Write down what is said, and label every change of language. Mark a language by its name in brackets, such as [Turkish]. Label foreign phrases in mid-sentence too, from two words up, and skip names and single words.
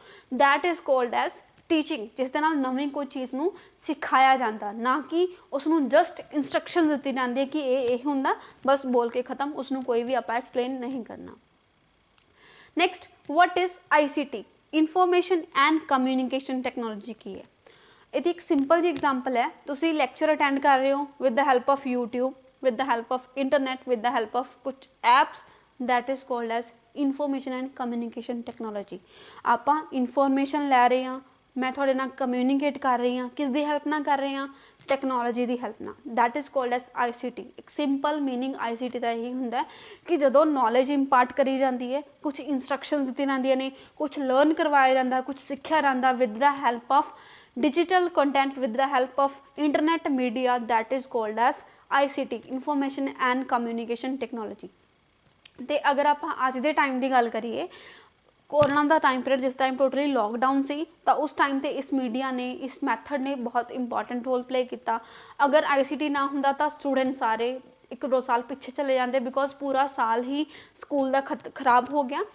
[English] that is called as teaching, [Punjabi] ਜਿਸ ਦੇ ਨਾਲ ਨਵੀਂ ਕੋਈ ਚੀਜ਼ ਨੂੰ ਸਿਖਾਇਆ ਜਾਂਦਾ, ਨਾ ਕਿ ਉਸਨੂੰ [English] just instruction [Punjabi] ਦਿੱਤੀ ਜਾਂਦੀ ਹੈ ਕਿ ਇਹ ਹੁੰਦਾ, ਬਸ ਬੋਲ ਕੇ ਖਤਮ, ਉਸਨੂੰ ਕੋਈ ਵੀ ਆਪਾਂ ਐਕਸਪਲੇਨ ਨਹੀਂ ਕਰਨਾ। [English] Next, what is ICT, information and communication technology [Punjabi] ਕੀ ਹੈ? ਇਹਦੀ ਇੱਕ ਸਿੰਪਲ ਜਿਹੀ ਐਗਜ਼ਾਮਪਲ ਹੈ, ਤੁਸੀਂ [English] lecture attend [Punjabi] ਕਰ ਰਹੇ ਹੋ [English] with the help of YouTube, with the help of internet, with the help of कुछ apps, that is called as information and communication technology। [Punjabi] ਆਪਾਂ information ਲੈ ਰਹੇ ਹਾਂ, ਮੈਂ ਤੁਹਾਡੇ ਨਾਲ communicate ਕਰ ਰਹੀ ਹਾਂ, ਕਿਸ ਦੀ ਹੈਲਪ ਨਾਲ ਕਰ ਰਹੇ ਹਾਂ? ਟੈਕਨੋਲੋਜੀ ਦੀ ਹੈਲਪ ਨਾਲ, [English] that is called as ICT। [Punjabi] ਇੱਕ [English] simple meaning [Punjabi] ICT ਦਾ ਇਹੀ ਹੁੰਦਾ ਕਿ ਜਦੋਂ [English] knowledge impart [Punjabi] ਕਰੀ ਜਾਂਦੀ ਹੈ, ਕੁਝ ਇੰਸਟਰਕਸ਼ਨਸ ਦਿੱਤੀਆਂ ਜਾਂਦੀਆਂ ਨੇ, ਕੁਝ ਲਰਨ ਕਰਵਾਇਆ ਜਾਂਦਾ, ਕੁਝ ਸਿੱਖਿਆ ਜਾਂਦਾ [English] with the help of digital content, with the help of internet media, that is called as ICT, information and communication technology. [Punjabi] ਤੇ ਅਗਰ ਆਪਾਂ ਅੱਜ ਦੇ ਟਾਈਮ ਦੀ ਗੱਲ ਕਰੀਏ, ਕੋਰੋਨਾ ਦਾ [English] time period, [Punjabi] ਜਿਸ ਟਾਈਮ [English] totally lockdown [Punjabi] ਸੀ, ਤਾਂ ਉਸ ਟਾਈਮ ਤੇ ਇਸ ਮੀਡੀਆ ਨੇ, ਇਸ ਮੈਥਡ ਨੇ ਬਹੁਤ [English] important role play [Punjabi] ਕੀਤਾ। ਅਗਰ ICT ਨਾ ਹੁੰਦਾ ਤਾਂ ਸਟੂਡੈਂਟ ਸਾਰੇ 1-2 ਸਾਲ ਪਿੱਛੇ ਚਲੇ ਜਾਂਦੇ, ਬਿਕੋਜ਼ ਪੂਰਾ ਸਾਲ ਹੀ ਸਕੂਲ ਦਾ ਖਰਾਬ ਹੋ ਗਿਆ।